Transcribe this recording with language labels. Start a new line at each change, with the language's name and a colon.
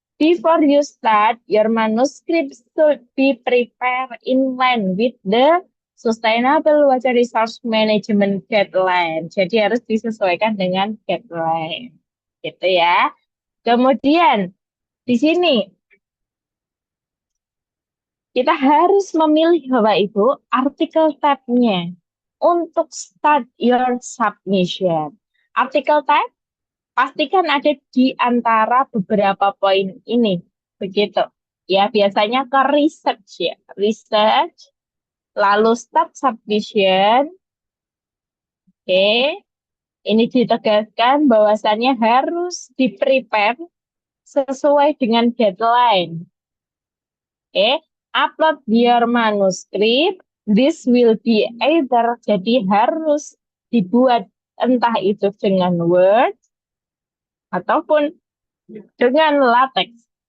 English: Before you start, your manuscript should be prepared in line with the Sustainable Water Resource Management Guideline.
Indonesian: Jadi harus disesuaikan dengan guideline. Gitu ya. Kemudian, di sini kita harus memilih Bapak Ibu artikel tab-nya untuk
English: start your submission.
Indonesian: Artikel tab pastikan ada di antara beberapa poin ini. Begitu. Ya, biasanya ke research ya. Research, lalu start submission. Oke. Ini ditegaskan bahwasannya harus di-prepare sesuai dengan deadline. Oke.
English: Upload your manuscript. This will be either,
Indonesian: jadi harus dibuat entah itu dengan Word ataupun dengan LaTeX.